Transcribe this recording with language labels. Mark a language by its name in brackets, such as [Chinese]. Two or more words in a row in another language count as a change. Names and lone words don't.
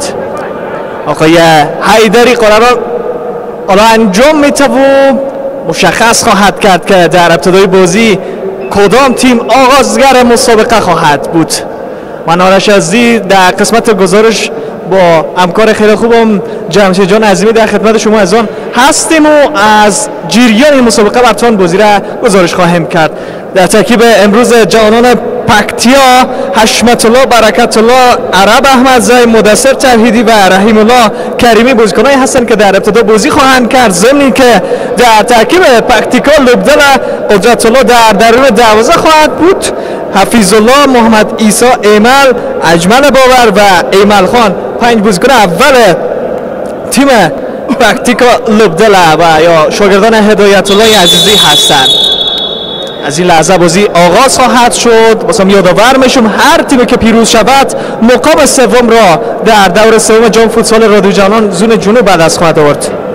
[Persian] آقای حیدری قرار حالا انجام میتوان مشخص خواهد کرد که در ابتدای بازی کدام تیم آغازگر مسابقه خواهد بود. من آرش عزیزی در قسمت گزارش با همکار خیلی خوبم جمشید جان عظیمی در خدمت شما از آن هستیم و از جریان این مسابقه براتون بازی را گزارش خواهیم کرد. در ترکیب امروز جوانان پکتیا حشمت الله، برکت الله، عرب احمدزی، مدثر توحیدی و رحیم الله کریمی بازیکنانی هستند که در ابتدا بازی خواهند کرد. ضمن که در ترکیب پکتیکا لبدل قدرت الله در درون دروازه خواهد بود. حفیظ الله، محمد عیسی، ایمل، اجمل باور و ایمل خان پنج بازیکن اول تیم پکتیکا لبدل و یا شاگردان هدایت الله عزیزی هستند. از این لحظه بازی آغاز خواهد شد. بازم یادآور میشم هر تیمی که پیروز شود مقام سوم را در دور سوم جام فوتسال رادیو جوانان زون جنوب بعد از خواهد آورد.